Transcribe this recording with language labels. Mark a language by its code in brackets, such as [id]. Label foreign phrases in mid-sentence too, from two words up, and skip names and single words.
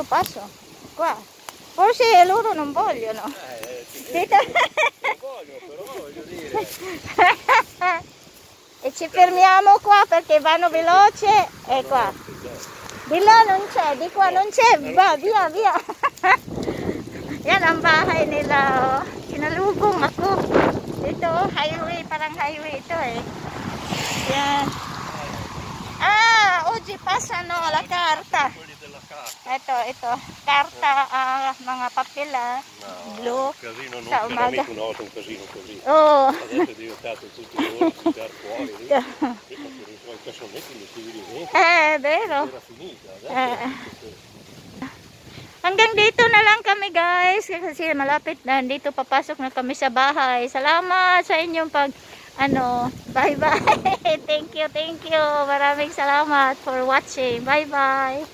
[it] Qua. Forse loro non vogliono. [tl] Dito. [it] Non voglio, però voglio dire. E ci fermiamo qua perché vanno veloce. E qua. Di là non c'è, di qua non c'è. Va, via. [tl] Yan ang bahay nila. Oh. Sinalubong ako. Dito, highway, parang highway ito eh. Yan. [it] Ah, oggi passano la carta. Quelli della carta. [tl] Ito. Carta, mga papel blu. [it] Casino, non [tl] Sa [it] c'era [tl] umaga. [it] mica una volta un casino così. Oh. Adesso è diventato tutti i giorni buttare fuori. Prima per i suoi cassonetti li mettevi dentro. Vero. Era finita. Adesso [tl] Hanggang dito na lang kami guys kasi malapit na dito papasok na kami sa bahay. Salamat sa inyong [en] bye bye. Thank you. [tl] Maraming salamat [en] for watching. Bye bye.